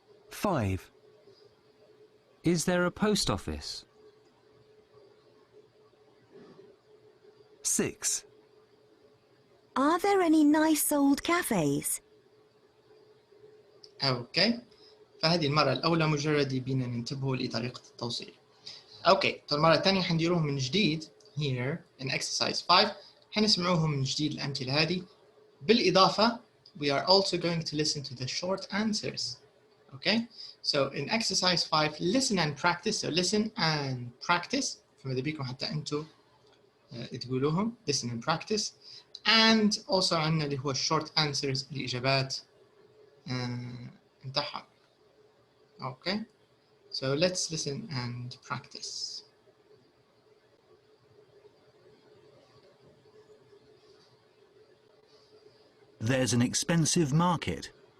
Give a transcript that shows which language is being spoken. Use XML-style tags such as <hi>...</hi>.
<en>5. Is there a post office? 6. Are there any nice old cafes?</en> <ar>اوكي، فهذه المرة الأولى مجرد يبينا ننتبهوا لطريقة التوصيل. اوكي، المرة الثانية حنديروهم من جديد</ar> <en>here in exercise 5،</en> <ar>حنسمعوهم من جديد الأمثلة هذه. بالإضافة</ar> <en>we are also going to listen to the short answers. Okay, so in exercise 5 listen and practice. So listen and practice.</en> <ar>فماذا بيكم حتى أنتوا تقولوهم</ar> <en>listen and practice. And also</en> <ar>عندنا اللي هو</ar> <en>short answers</en> <ar>الإجابات نتاعها.</ar> <en>Okay, so let's listen and practice. There's an expensive market.</en>